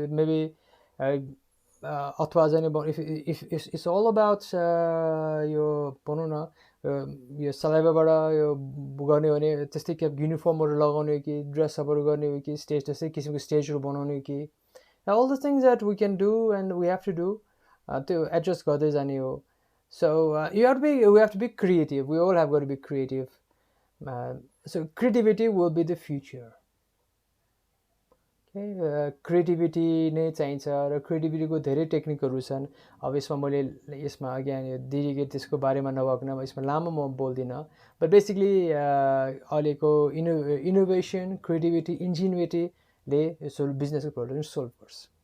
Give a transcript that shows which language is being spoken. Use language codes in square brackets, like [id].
[ne] Maybe अथवा चाहिँ [en] if it's all about [ne] यो भनौँ न यो सलाइभाबाट यो गर्ने हो भने त्यस्तै के युनिफर्महरू लगाउने हो कि ड्रेसअपहरू गर्ने हो कि स्टेज त्यस्तै किसिमको स्टेजहरू बनाउने हो कि. [en] All the things that we can do and we have to do. [ne] त्यो एड्रेस गर्दै जाने हो. [en] So we have to be creative. We all have got to be creative. So creativity will be the future. [ne] Creativity नै चाहिन्छ र क्रिएटिभिटीको धेरै टेक्निकहरू छन्. अब यसमा मैले यसमा अघि दिदीले त्यसको बारेमा नभएको यसमा लामो म बोल्दिनँ. बट बेसिकली अहिलेको इनोभेसन, क्रिएटिभिटी, इन्जिनिभिटीले बिजनेसको प्रब्लम सोल्भ गर्छ.